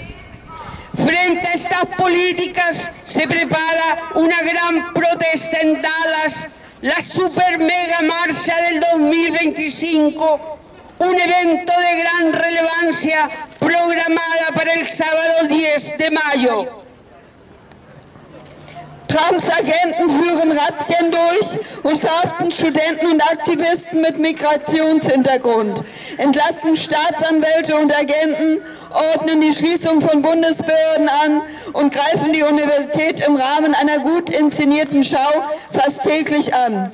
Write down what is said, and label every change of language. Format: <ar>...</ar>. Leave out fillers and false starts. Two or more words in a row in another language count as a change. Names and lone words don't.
<es>Frente a estas políticas se prepara una gran protesta en Dallas, la super mega marcha del 2025, un evento de gran relevancia programada para el sábado 10 de mayo.</es> <de>Trumps Agenten führen Razzien durch und verhaften Studenten und Aktivisten mit Migrationshintergrund, entlassen Staatsanwälte und Agenten, ordnen die Schließung von Bundesbehörden an und greifen die Universität im Rahmen einer gut inszenierten Schau fast täglich an.</de>